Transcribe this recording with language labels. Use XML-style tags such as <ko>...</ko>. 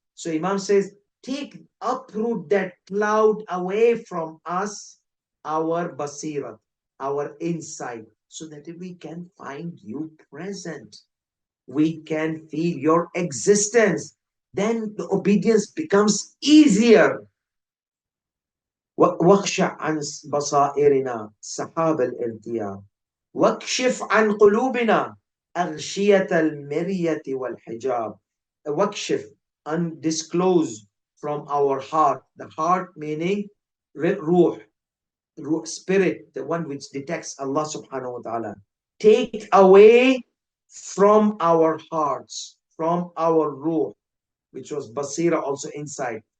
<en>So Imam says, uproot that cloud away from us, our basira, our insight, so that we can find you present. We can feel your existence. Then the obedience becomes easier.</en> <ar>واخشع عن بصائرنا سحاب الارتياب واكشف عن قلوبنا أغشية المرية والحجاب.</ar> <en>واكشف, undisclose from our heart. The heart meaning ruh, spirit, the one which detects Allah subhanahu wa ta'ala. Take away from our hearts, from our ruh, which was basira, also insight.</en>